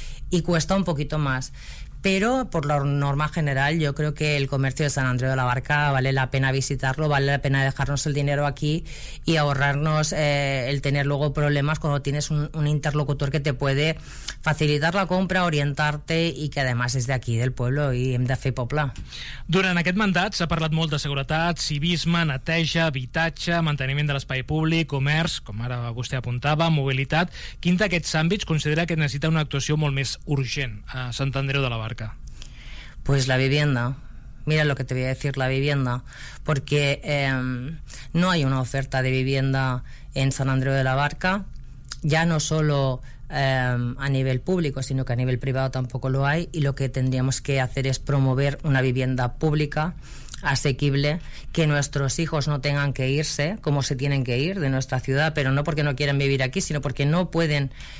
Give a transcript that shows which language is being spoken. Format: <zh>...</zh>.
<es>Y cuesta un poquito más. Pero, por la norma general, yo creo que el comercio de San Andreu de la Barca vale la pena visitarlo, vale la pena dejarnos el dinero aquí y ahorrarnos el tener luego problemas cuando tienes un interlocutor que te puede facilitar la compra, orientarte y que además es de aquí, del pueblo,</es> <ca>i hem de fer poble. Durant aquest mandat s'ha parlat molt de seguretat, civisme, neteja, habitatge, manteniment de l'espai públic, comerç, com ara vostè apuntava, mobilitat. Quin d'aquests àmbits considera que necessita una actuació molt més urgent a Sant Andreu de la Barca?</ca> <es>Pues la vivienda. Mira lo que te voy a decir, la vivienda. Porque no hay una oferta de vivienda en Sant Andreu de la Barca, ya no solo a nivel público, sino que a nivel privado tampoco lo hay, y lo que tendríamos que hacer es promover una vivienda pública asequible, que nuestros hijos no tengan que irse como se tienen que ir de nuestra ciudad, pero no porque no quieran vivir aquí, sino porque no pueden</es>